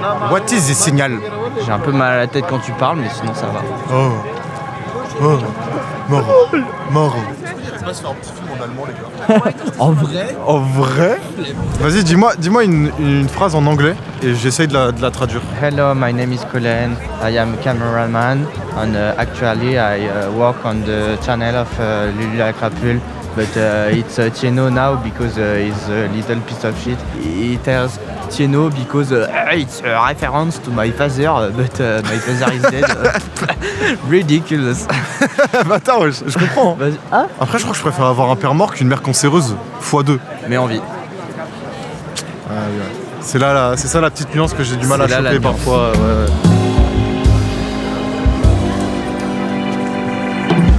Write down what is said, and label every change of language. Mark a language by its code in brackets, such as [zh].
[en] What is this signal? [fr] J'ai un peu mal à la tête quand tu parles, mais sinon ça va. Oh. Oh. Mort. Mort. On va se faire un petit film en allemand, les gars. En vrai? En vrai? Vas-y, dis-moi une phrase en anglais et j'essaye de la traduire. [en] Hello, my name is Colin. I am a cameraman and actually I work on the channel of Lulu la Crapule. But it's Tieno now because he's a little piece of shit. He tells Tieno because it's a reference to my father, but my father is dead. Ridiculous. [fr] Bah attends, ouais, je comprends. Hein. Ah. Après, je crois que je préfère avoir un père mort qu'une mère cancéreuse x2. Mais en vie. Ah, ouais. C'est ça la petite nuance que j'ai du mal à C'est là, choper la nuance. parfois. Ouais.